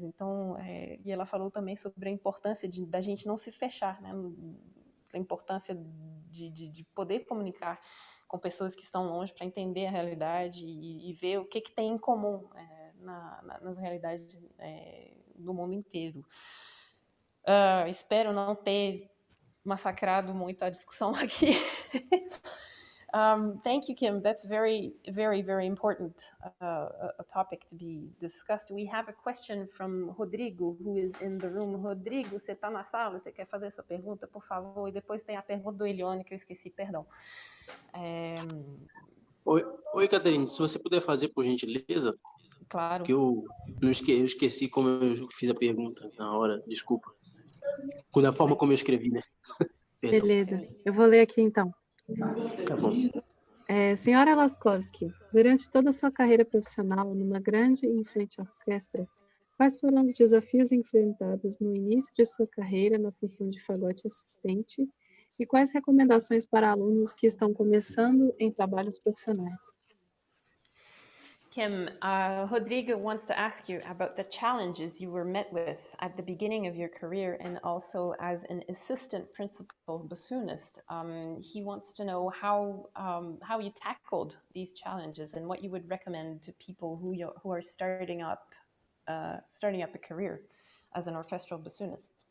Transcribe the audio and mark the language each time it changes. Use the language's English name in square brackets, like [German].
[Portuguese] Então, e ela falou também sobre a importância da gente não se fechar, né, a importância de poder comunicar com pessoas que estão longe para entender a realidade e ver o que tem em comum nas realidades do mundo inteiro. Espero não ter massacrado muito a discussão aqui. [English] Thank you, Kim. That's very, very, very important a topic to be discussed. We have a question from Rodrigo, who is in the room. [Portuguese] Rodrigo, você está na sala? Você quer fazer a sua pergunta, por favor? E depois tem a pergunta do Elione, que eu esqueci, perdão. Oi, Caterine, se você puder fazer, por gentileza. Claro. Que eu esqueci como eu fiz a pergunta na hora, desculpa. Da forma como eu escrevi, né? Beleza, eu vou ler aqui então. Tá bom. Senhora Laskowski, durante toda a sua carreira profissional numa grande e influente orquestra, quais foram os desafios enfrentados no início de sua carreira na função de fagote assistente E quais recomendações para alunos que estão começando em trabalhos profissionais? [English] Kim, Rodrigo wants to ask you about the challenges you were met with at the beginning of your career and also as an assistant principal bassoonist. He wants to know how you tackled these challenges and what you would recommend to people who are starting up a career as an orchestral bassoonist.